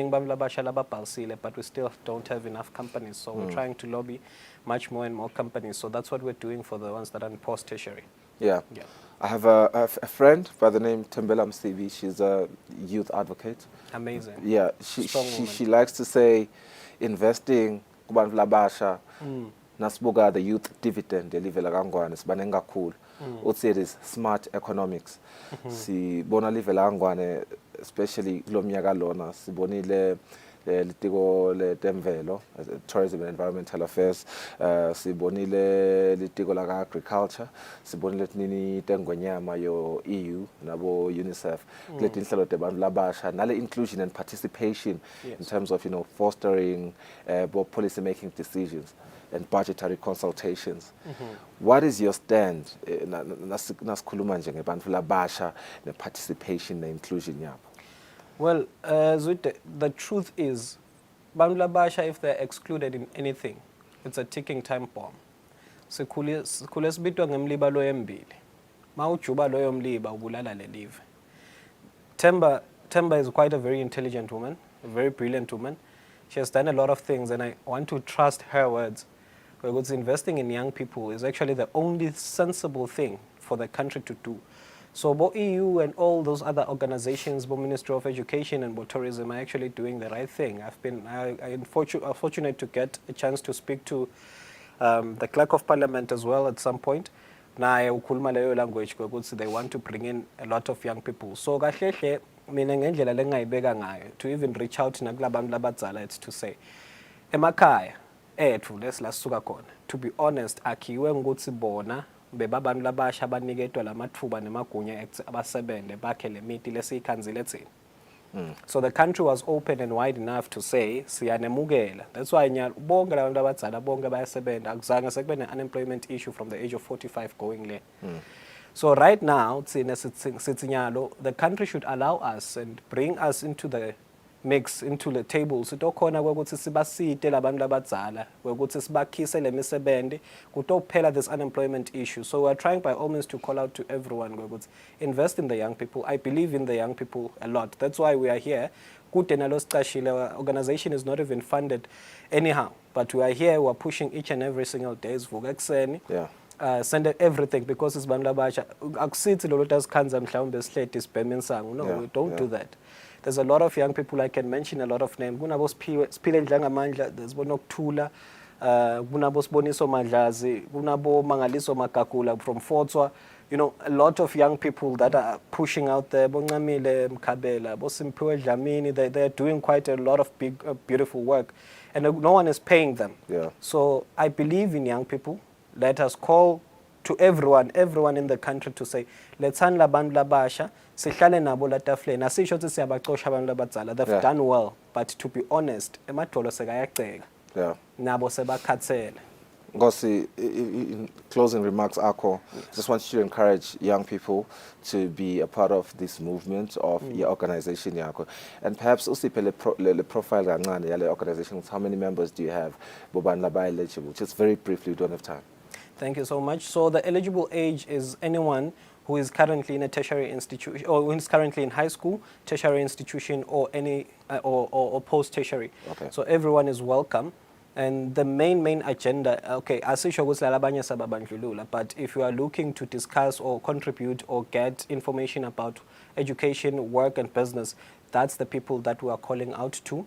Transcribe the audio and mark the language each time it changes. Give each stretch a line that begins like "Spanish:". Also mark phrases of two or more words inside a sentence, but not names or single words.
English: But we still don't have enough companies, so we're trying to lobby much more and more companies. So that's what we're doing for the ones that are in post-tertiary. I have a friend by the name Tembela Msibi. She's a youth advocate. Amazing. She likes to say investing
Swati: kubantu labasha nasibuka
English: the youth dividend
Swati: delivela kangwane sibanenga
English: cool. Utsi it is smart economics.
Swati: Sibona livela kangwane especially kulo mnyaka lona sibonile litiko letemvelo,
English: tourism and environmental affairs,
Swati: sibonile litiko la agriculture, sibonile nini tengwenyama yo EU nabo UNICEF, kuleti inhlelo tebantu labasha nale
English: inclusion and participation in terms of fostering policy making decisions and budgetary consultations. What is your stand
Swati: nasikhuluma nje ngebantu labasha ne participation ne inclusion yabo?
English: Well, the truth is,
Swati: bantu labasha,
English: if they're excluded in anything, it's a ticking time bomb.
Swati: Sikhule sibitwa ngemlibalo embili. Mawujuba loyo mliba ubulala lelive.
English: Temba is quite a very intelligent woman, a very brilliant woman. She has done a lot of things, and I want to trust her words. Because investing in young people is actually the only sensible thing for the country to do. So both EU and all those other organizations, both Ministry of Education and both Tourism, are actually doing the right thing. I'm fortunate to get a chance to speak to the Clerk of Parliament as well at some point.
Swati: Naye ukhuluma leyo
English: language because they want to bring in a lot of young people.
Swati: So kahle mina ngendlela lengayibeka ngayo
English: to even reach out
Swati: nakulabantu labadzala,
English: it's to say
Swati: emakhaya ethu lesilasuka khona,
English: to be honest,
Swati: akhiwe ngokuthi bona bebabantu labasha abaniketwa lamathuba nemagunya abasebenze bakhe lemiti lesiyikhanzile thina.
English: So the country was open and wide enough to say siyanemukela. That's why
Swati: bonke labantu abadzala bonke bayasebenza, akuzange sekube ne-unemployment
English: issue from the age of 45 going there. So right now, the country should allow us and bring us into the mix, into the table.
Swati: Sitokhona kwekuthi sibasite labantu labadzala, kwekuthi sibakhise lemisebenzi, kutophela
English: this unemployment issue. So we're trying by all means to call out to everyone, kwekuthi invest in the young people. I believe in the young people a lot. That's why we are here. Our organization is not even funded anyhow, but we are here, we are pushing each and every single day. Yeah. Send everything because it's
Swati: bantu labasha. Akusithi lo lot azikhanza mhlawumbe sihleti sibheme insango.
English: No, we don't do that. There's a lot of young people, I can mention a lot of names.
Swati: Kunabo Siphile Ndlangamandla, there's Bonokuthula, kunabo Siboniso Madlazi, kunabo Mangaliso Makakula from Fortswa.
English: You know, a lot of young people that are pushing out there. Bongamile Mkabela, Bosimpiwe Dlamini, they're doing quite a lot of big, beautiful work. And no one is paying them. Yeah. So I believe in young people. Let us call to everyone in the country to say, let's handle
Swati: abantu labasha, sihlale nabo latafleni. Asisho ukuthi siyabaxosha abantu labadzala.
English: They've done well, but to be honest,
Swati: emadolo sekayaceka. Yeah. Nabo sebakhathele. Ngosi,
English: in closing remarks, Akho, just want you to encourage young people to be a part of this movement of your organization, Yakho.
Swati: And perhaps usiphe le profile kancane yale organization.
English: How many members do you have?
Swati: Boban laba eligible.
English: Just very briefly, we don't have time. Thank you so much. So the eligible age is anyone who is currently in a tertiary institution, or who is currently in high school, tertiary institution, or any or post-tertiary. Okay. So everyone is welcome. And the main agenda, okay, but if you are looking to discuss or contribute or get information about education, work, and business, that's the people that we are calling out to.